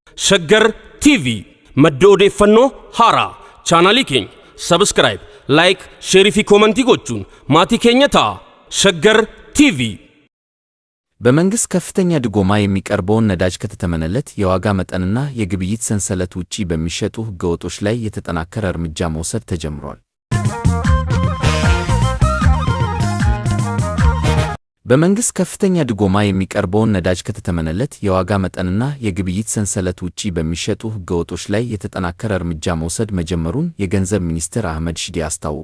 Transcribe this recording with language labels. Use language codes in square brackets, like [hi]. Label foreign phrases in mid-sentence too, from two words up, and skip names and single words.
[om] ሸገር ቲቪ madda odeeffannoo haaraa chaanalii keenya [en] subscribe like share [om] fi comment gochuun maatii keenya ta'a ሸገር ቲቪ [am] በመንግስት ከፍተኛ ድጎማ የሚቀርበውን ነዳጅ ከተተመነለት የዋጋ መጠንና የግብይት ሰንሰለት ውጪ በሚሸጡ ህገወጦች ላይ የተጠናከረ እርምጃ መውሰድ ተጀምሯል። በመንግስት ከፍተኛ ድጎማ የሚቀርበውን ነዳጅ ከተተመነለት የዋጋ መጠንና የግብይት ሰንሰለት ውጪ በሚሸጡ ህገወጦች ላይ የተጠናከረ እርምጃ መውሰድ መጀመሩን የገንዘብ ሚኒስትር አህመድ ሺዴ አስታወቁ።